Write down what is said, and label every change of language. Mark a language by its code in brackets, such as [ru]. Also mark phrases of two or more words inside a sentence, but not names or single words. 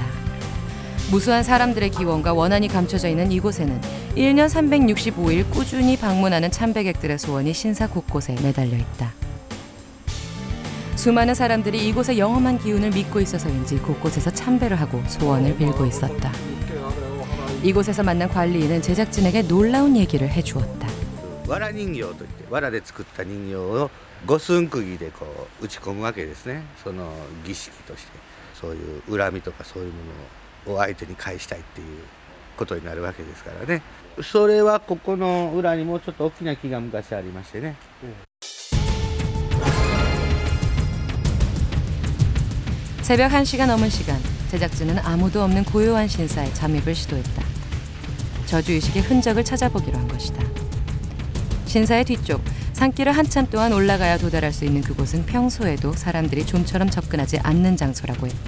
[ko] 무수한 사람들의 기원과 원한이 감춰져 있는 이곳에는 1년 365일 꾸준히 방문하는 참배객들의 소원이 신사 곳곳에 매달려 있다. 수많은 사람들이 이곳의 영험한 기운을 믿고 있어서인지 곳곳에서 참배를 하고 소원을 빌고 있었다. 이곳에서 만난 관리인은 제작진에게 놀라운 얘기를 해주었다. [ja] わら人形といってわらで作った人形を五寸釘でこう打ち込むわけですね。その儀式としてそういう恨みとかそういうものを相手に返したいっていうことになるわけですからね。それはここの裏にもちょっと大きな木が昔ありましてね。 [ko] 새벽 1시가 넘은 시간, 제작진은 아무도 없는 고요한 신사에 잠입을 시도했다. 저주의식의 흔적을 찾아보기로 한 것이다. 신사의 뒤쪽, 산길을 한참 동안 올라가야 도달할 수 있는 그곳은 평소에도 사람들이 좀처럼 접근하지 않는 장소라고 했다.